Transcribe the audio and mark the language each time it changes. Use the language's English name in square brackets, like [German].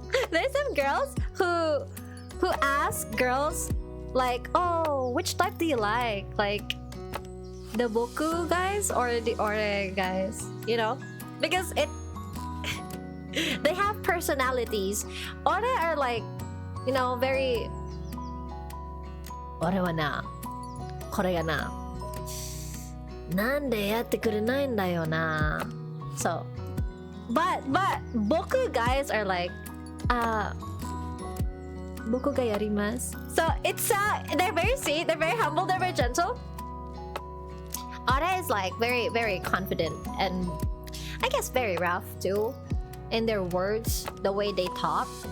[English] There's some girls who ask girls like, oh, which type do you like? Like the boku guys or the ore guys? You know? Because it... they have personalities. Ore are like, you know, very... [Japanese] Ore wa na. これがな、なんでやってくれないんだよな。 [English] So, but boku guys are like, [Japanese] 僕がやります。 [English] So it's they're very sweet, they're very humble, they're very gentle. Ore is like very, very confident and I guess very rough too in their words, the way they talk.